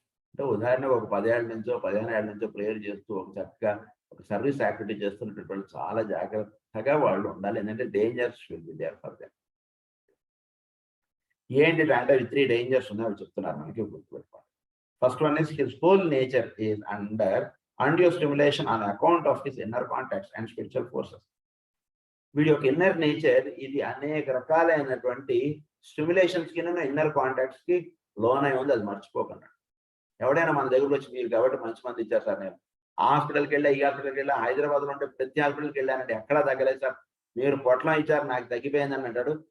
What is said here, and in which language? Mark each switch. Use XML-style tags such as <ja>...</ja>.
<te>అంటే ఉదాహరణకు ఒక 10 ఏళ్ళ నుంచో 15 ఏళ్ళ నుంచో ప్రేయర్ చేస్తూ ఒక చక్కగా ఒక సర్వీస్ యాక్టివిటీ చేస్తున్నటువంటి వాళ్ళు చాలా జాగ్రత్తగా వాళ్ళు ఉండాలి. ఎందుకంటే</te> <en>Dangers will be there for them.</en> <te>ఏంటంటే 3 డేంజర్స్ ఉన్నాయి, అవి చెప్తున్నారు మనకి, గుర్తుపెట్టుకోండి.</te> <en>First one is his whole nature is under undue stimulation on account of his inner contacts and spiritual forces.</en> <te>వీడి యొక్క ఇన్నర్ నేచర్ ఇది అనేక రకాలైనటువంటి స్టిమ్యులేషన్స్ కి ఇన్నర్ కాంటాక్ట్స్ కి లోనై ఉంది. అది మర్చిపోకుండా ఎవడైనా మన దగ్గరకు వచ్చి మీరు కాబట్టి మంచి మంది ఇచ్చారు సార్, నేను హాస్పిటల్కి వెళ్ళా, ఈ హాస్పిటల్కి వెళ్ళా, హైదరాబాద్ లో ఉంటే ప్రతి హాస్పిటల్కి వెళ్ళానంటే ఎక్కడా తగ్గలేదు సార్, మీరు పొట్లం ఇచ్చారు నాకు తగ్గిపోయిందని అంటాడు.</te>